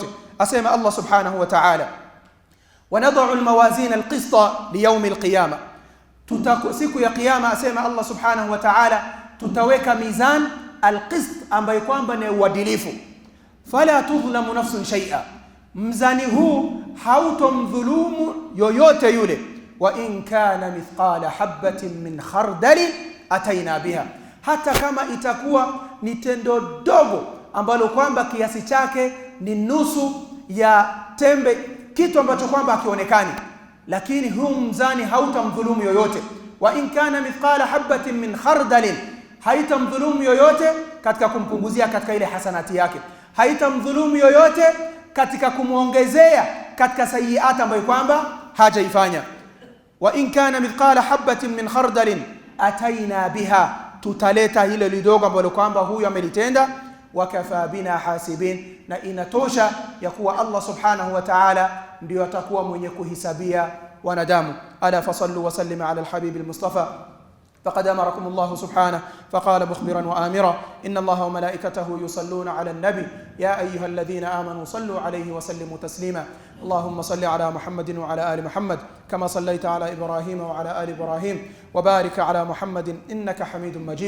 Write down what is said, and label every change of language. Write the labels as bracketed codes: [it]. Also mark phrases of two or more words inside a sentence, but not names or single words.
[sw] Asema [ar] الله سبحانه وتعالى, ونضع الموازين القسط ليوم القيامة, [sw] siku ya kiyama, asema [ar] الله سبحانه وتعالى, [sw] tutaweka [ar] ميزان القسط [sw] ambayo kwamba ni uadilifu. [ar] فلا تظلم نفس شيئا, [sw] mzani huu hautomdhulumu yoyote yule. [ar] وإن كان مثقال حبة من خردل أتينا بها, [sw] hata kama itakuwa ni tendo dogo ambalo kwamba kiasi chake ni nusu ya tembe, kitu ambacho kwamba hakionekani, lakini huu mzani hautamdhulumu yoyote. [ar] وإن كان مثقال حبة من خردل, [sw] haitamdhulumu yoyote katika kumpunguzia katika ile hasanati yake, haitamdhulumu yoyote katika kumuongezea katika sayiat ambayo kwamba hajaifanya. [ar] وإن كان مثقال حبة من خردل أتينا بها, [sw] tutaleta hilo lidogo ambalo kwamba huyu amelitenda. [ar] وكفى بنا حاسبين, [sw] na inatosha ya kuwa [ar] الله سبحانه وتعالى [sw] ndio atakuwa mwenye kuhisabia wanadamu. [ar] ألا فصلوا وسلموا على الحبيب المصطفى فقد أمركم الله سبحانه فقال مخبرا وآمرا إن الله وملائكته يصلون على النبي يا أيها الذين آمنوا صلوا عليه وسلموا تسليما. اللهم صل على محمد وعلى آل محمد كما صليت على إبراهيم وعلى آل إبراهيم وبارك على محمد إنك حميد مجيد.